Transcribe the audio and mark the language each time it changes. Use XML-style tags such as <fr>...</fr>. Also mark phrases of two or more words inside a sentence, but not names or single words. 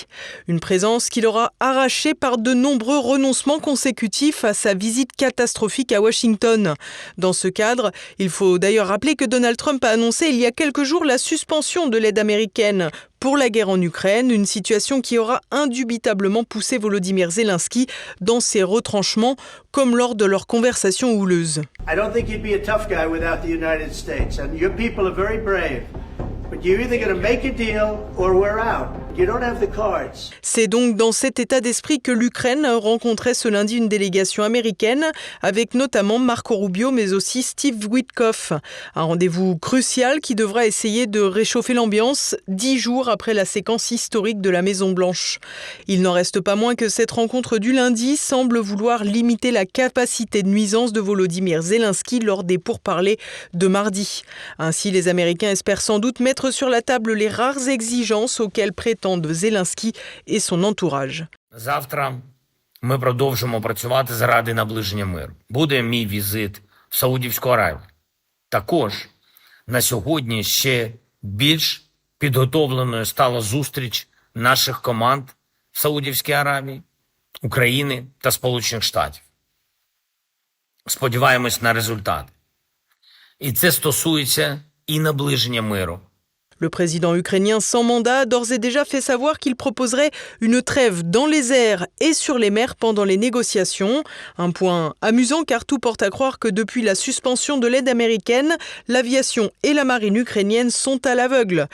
<fr>Une présence qu'il aura arrachée par de nombreux renoncements consécutifs à sa visite catastrophique à Washington. Dans ce cadre, il faut d'ailleurs rappeler que Donald Trump a annoncé il y a quelques jours la suspension de l'aide américaine pour la guerre en Ukraine, une situation qui aura indubitablement poussé Volodymyr Zelensky dans ses retranchements, comme lors de leur conversation houleuse.</fr> <en>I don't think you'd be a tough guy without the United States, and your people are very brave. But you're either going to make a deal or we're out. You don't have the cards.</en> <fr>C'est donc dans cet état d'esprit que l'Ukraine rencontrait ce lundi une délégation américaine, avec notamment Marco Rubio, mais aussi Steve Witkoff. Un rendez-vous crucial qui devra essayer de réchauffer l'ambiance 10 jours après la séquence historique de la Maison-Blanche. Il n'en reste pas moins que cette rencontre du lundi semble vouloir limiter la capacité de nuisance de Volodymyr Zelensky lors des pourparlers de mardi. Ainsi, les Américains espèrent sans doute mettre sur la table les rares exigences auxquelles prétendent Zelensky et son entourage.</fr> <uk>Завтра ми продовжимо працювати заради наближення миру. Буде мій візит в Саудівську Аравію. Також на сьогодні ще більш підготовленою стала зустріч наших команд в Саудівській Аравії, України та Сполучених Штатів. Сподіваємось на результати. І це стосується і наближення миру.</uk> <fr>Le président ukrainien sans mandat a d'ores et déjà fait savoir qu'il proposerait une trêve dans les airs et sur les mers pendant les négociations. Un point amusant car tout porte à croire que depuis la suspension de l'aide américaine, l'aviation et la marine ukrainienne sont à l'aveugle.</fr>